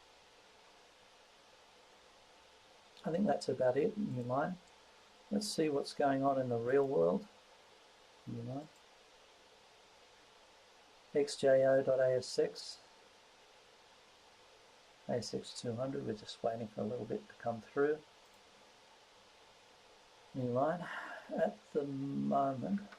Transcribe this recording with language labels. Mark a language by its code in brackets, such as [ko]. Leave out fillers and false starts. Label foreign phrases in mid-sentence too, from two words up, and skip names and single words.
[en] I think that's about it, new line. Let's see what's going on in the real world, new line. XJO.ASX, ASX 200, we're just waiting for a little bit to come through, new line. At the moment,